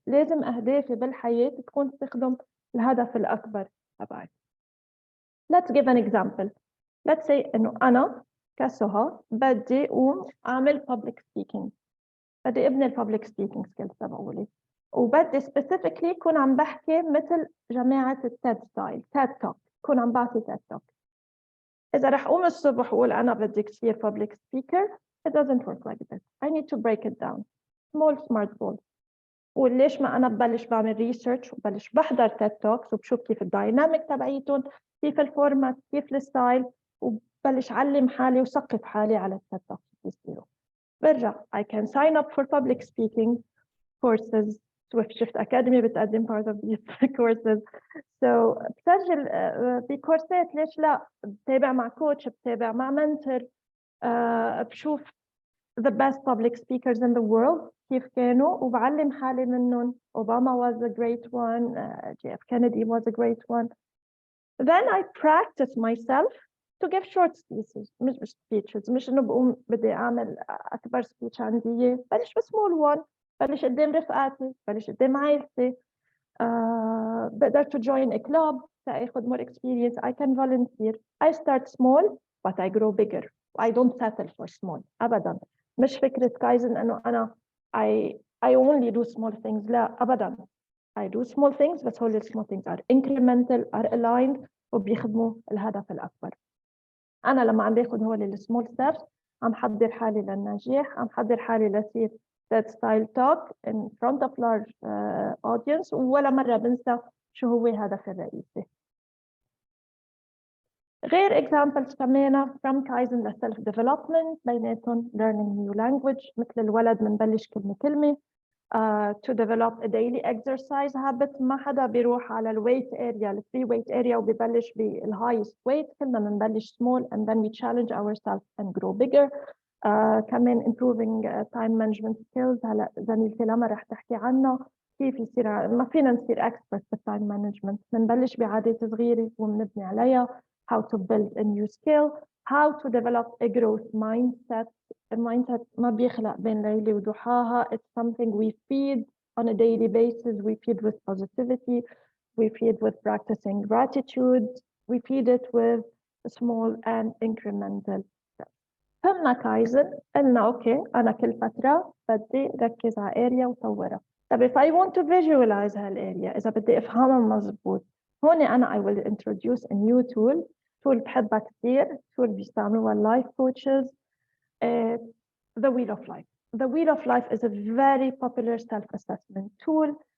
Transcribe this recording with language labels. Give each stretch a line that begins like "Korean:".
Arabic: لازم أهدافي بالحياة تكون تخدم الهدف الأكبر تبعي.
English: Let's give an example. Let's say
Arabic: إنه أنا كسهى بدي أقوم أعمل public speaking، بدي أبني public speaking skills تبعولي، وبدي specifically كون عم بحكي مثل جماعة
English: TED style TED talk،
Arabic: كون عم بعطي TED talk.
English: إذا رح أقوم الصبح
Arabic: وأقول أنا بدي كثير
English: public speaker، it doesn't work like that. I need to break it down. Small smart goals.
Arabic: وليش ما أنا ببلش بعمل ريسيرش وببلش بحضر تيد توكس وبشوف كيف الدايناميك تبعيتهم، كيف الفورمات، كيف الستايل، وببلش علم حالي وثقف حالي على التيد توكس بيصيروا. برجع
English: I can sign up for public speaking courses. Swift Shift Academy
Arabic: بتقدم
English: part of these courses.
Arabic: So بسجل بكورسات، ليش لا؟ بتابع مع كوتش، بتابع مع منتور، بشوف
English: the best public speakers in the world
Arabic: كيف كانوا وبعلم حالي منهم.
English: Obama was a great one, JF Kennedy was a great one. Then I practice myself to give short speeches,
Arabic: مش speeches، مش إنه بقوم بدي أعمل أكبر speech عندي، بلش بسمول one، بلش قدام رفقاتي، بلش قدام عائلتي، بقدر
English: to join a club
Arabic: تأخذ
English: more experience. I can volunteer. I start small but I grow bigger. I don't settle for small أبداً.
Arabic: مش فكرة كايزن إنه أنا
English: I only do small things.
Arabic: لا أبداً.
English: I do small things
Arabic: بس هول
English: small things are incremental, are aligned
Arabic: وبيخدموا الهدف الأكبر. أنا لما عم باخد هول small steps عم حضر حالي للنجاح، عم حضر حالي لصير that style talk
English: in front of large audience،
Arabic: ولا مرة بنسى شو هو هدفي الرئيسي.
English: غير examples كمان from Kaizen ل self development، بيناتهم learning new language،
Arabic: مثل الولد منبلش كلمة كلمة،
English: to develop a daily exercise habit.
Arabic: ما حدا بيروح على الويت area، الفري ويت area وبيبلش بالhighest weight، كلنا منبلش
English: small and then we challenge ourselves and grow bigger. كمان improving time management skills.
Arabic: هلا زميلتي لما رح تحكي عنه كيف يصير ما فينا نصير expert بالtime management، بنبلش بعادات صغيرة وبنبني عليها.
English: how to build a new skill, how to develop a growth mindset.
Arabic: المايندسيت ما بيخلق بين ليلة وضحاها.
English: It's something we feed on a daily basis. We feed with positivity, we feed with practicing gratitude, we feed it with small and incremental.
Arabic: فهمنا كايزن، قلنا اوكي انا كل فتره بدي ركز على اريا وطورها.
English: طب if I want to visualize
Arabic: هالاريا، اذا بدي افهمها مزبوط، هون انا
English: I will introduce a new tool بحبها كثير، tool بيستعملوها اللايف coaches. The wheel of life. The wheel of life is a very popular self-assessment tool.